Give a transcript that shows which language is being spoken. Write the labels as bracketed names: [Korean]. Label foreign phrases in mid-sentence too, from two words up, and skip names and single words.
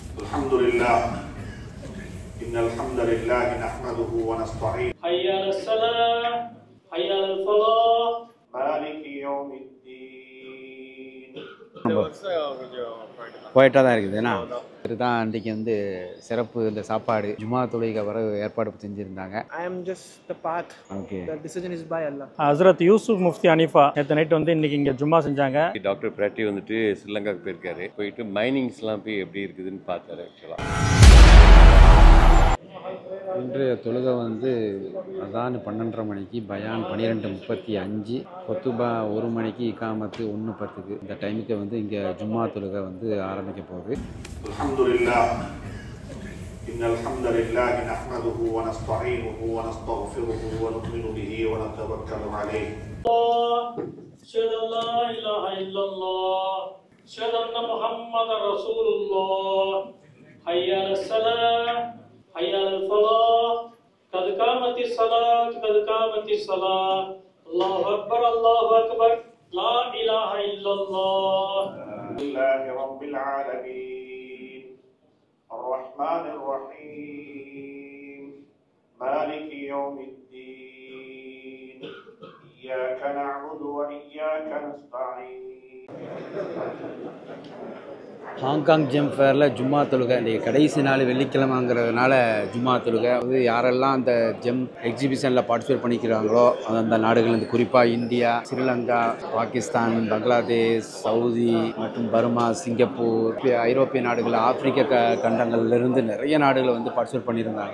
[Arabic] الحمد لله إن الحمد لله نحمده ونستعينه حي على الصلاة حي على الفلاح مالك يوم الدين. [Tamil] போயிட்டாக தான் இருக்குது ஏன்னா இதுதான் அன்றைக்கி வந்து சிறப்பு இந்த சாப்பாடு ஜும்மா தொழுகை வர ஏற்பாடு செஞ்சுருந்தாங்க. [English] I am just the path. [Tamil] ஓகே, [English] The decision is by Allah. [Tamil] ஹஸ்ரத் யூசுப் முஃப்தி அனிஃபா நேற்று நைட் வந்து இன்னைக்கு இங்கே ஜும்மா செஞ்சாங்க. டாக்டர் பிராட்டி வந்துட்டு ஸ்ரீலங்காவுக்கு போயிருக்காரு. போயிட்டு மைனிங்ஸ்லாம் போய் எப்படி இருக்குதுன்னு பார்த்தாரு. ஆக்சுவலாக இன்றைய தொழுகை வந்து அதான் 12:30 மணிக்கு, பயான் 12:35, கொத்துபா 1 மணிக்கு, இகாமத்து 1:10. இந்த டைமுக்கு வந்து இங்கே ஜும்மா தொழுகை வந்து ஆரம்பிக்க போகுது. [Arabic] الحمد لله إن الحمد لله نحمده ونستعينه ونستغفره ونؤمن به ونتوكل عليه. أشهد أن لا إله إلا الله أشهد أن محمدا رسول الله حي على الصلاة حي على الفلاح قد قامت الصلاة قد قامت الصلاة الله أكبر لا إله إلا الله. لله رب العالمين الرحمن الرحيم مالك يوم الدين إياك نعبد وإياك نستعين. [Tamil] ஹாங்காங் ஜெம் ஃபேரில் ஜும்மா தொழுகை இன்றைக்கி கடைசி நாள் வெள்ளிக்கிழமைங்கிறதுனால ஜும்மா தொழுகை வந்து யாரெல்லாம் அந்த [English] gem exhibition [Tamil] பார்ட்டிசிபேட் பண்ணிக்கிறாங்களோ அந்த நாடுகள் குறிப்பாக இந்தியா, ஸ்ரீலங்கா, பாகிஸ்தான், பங்களாதேஷ், சவுதி மற்றும் பர்மா, சிங்கப்பூர், ஐரோப்பிய நாடுகள், ஆப்பிரிக்க கண்டங்கள்லேருந்து நிறைய நாடுகள் வந்து பார்ட்டிசிபேட் பண்ணியிருந்தாங்க.